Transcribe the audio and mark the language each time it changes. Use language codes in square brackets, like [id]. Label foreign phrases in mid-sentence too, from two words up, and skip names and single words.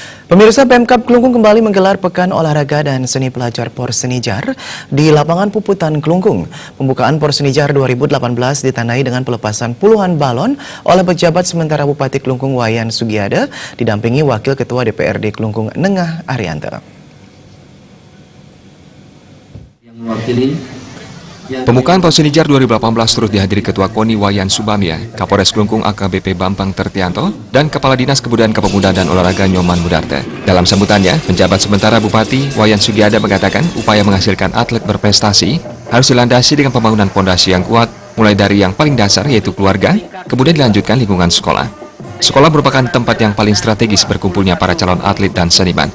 [id] Pemirsa, Pemkab Klungkung kembali menggelar Pekan Olahraga dan Seni Pelajar Porsenijar di lapangan Puputan Klungkung. Pembukaan Porsenijar 2018 ditandai dengan pelepasan puluhan balon oleh pejabat sementara Bupati Klungkung Wayan Sugiada didampingi Wakil Ketua DPRD Klungkung Nengah Arianta. Pembukaan Porsenijar 2018 turut dihadiri Ketua KONI Wayan Subamia, Kapolres Klungkung AKBP Bambang Tertianto, dan Kepala Dinas Kebudayaan Kepemudaan dan Olahraga Nyoman Mudarte. Dalam sambutannya, penjabat sementara Bupati Wayan Sugiada mengatakan upaya menghasilkan atlet berprestasi harus dilandasi dengan pembangunan pondasi yang kuat, mulai dari yang paling dasar yaitu keluarga, kemudian dilanjutkan lingkungan sekolah. Sekolah merupakan tempat yang paling strategis berkumpulnya para calon atlet dan seniman.